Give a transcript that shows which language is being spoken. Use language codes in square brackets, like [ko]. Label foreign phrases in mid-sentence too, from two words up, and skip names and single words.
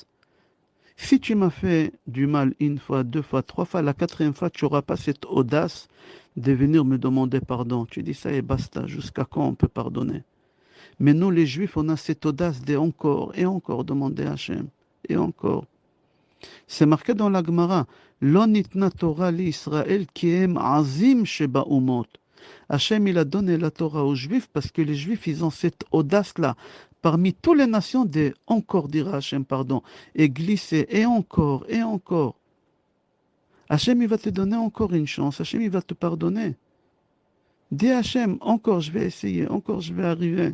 [fr] Si tu m'as fait du mal une fois, deux fois, trois fois, la quatrième fois, tu n'auras pas cette audace de venir me demander pardon. Tu dis ça et basta. Jusqu'à quand on peut pardonner? Mais nous, les Juifs, on a cette audace de encore et encore demander à Hachem. Et encore. C'est marqué dans la Gemara. [he] לא ניתנה תורה לישראל כי הם עזים שבאומות. [fr] Hachem, il a donné la Torah aux Juifs parce que les Juifs, ils ont cette audace-là. Parmi toutes les nations, de encore dire à Hachem pardon, et glisser, et encore, et encore. Hachem, il va te donner encore une chance. Hachem, il va te pardonner. Dis à Hachem, encore je vais essayer, encore je vais arriver.